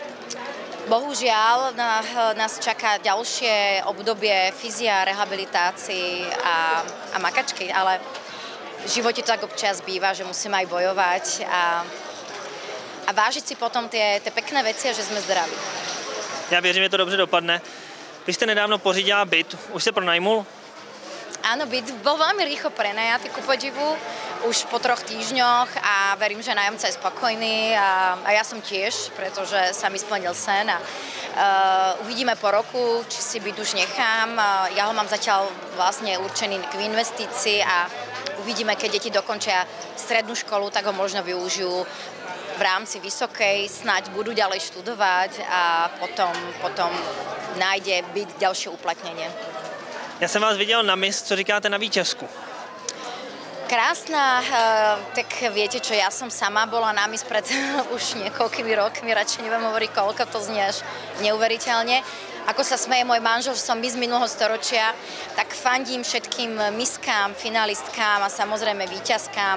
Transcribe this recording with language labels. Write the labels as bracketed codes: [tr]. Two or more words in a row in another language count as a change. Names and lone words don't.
[sk] bohužiaľ nás čaká ďalšie obdobie fyzia, rehabilitácií a makačky, ale v živote to tak občas býva, že musíme aj bojovať a vážiť si potom tie pekné veci a že sme zdraví. [cs] Já věřím, že to dobře dopadne. Vy jste nedávno pořídila byt, už se pronajmul? [sk] Áno, byt bol veľmi rýchlo prenajatý ku podivu, už po 3 týždňoch a verím, že nájomca je spokojný a ja som tiež, pretože sa mi splnil sen a uvidíme po roku, či si byt už nechám. Ja ho mám zatiaľ vlastne určený k investícii a uvidíme, keď deti dokončia strednú školu, tak ho možno využijú v rámci vysokej, snáď budú ďalej študovať a potom nájde byt ďalšie uplatnenie. [cs] Já jsem vás viděl na Miss, co říkáte na víťazku? [sk] Krásna, tak viete čo, ja som sama bola na Miss pred už niekoľkými rokmi, radšej neviem hovoriť koľko, to znie až neuveriteľne. Ako sa smeje môj manžel, že som Miss minulého storočia, tak fandím všetkým miskám, finalistkám a samozrejme víťazkám.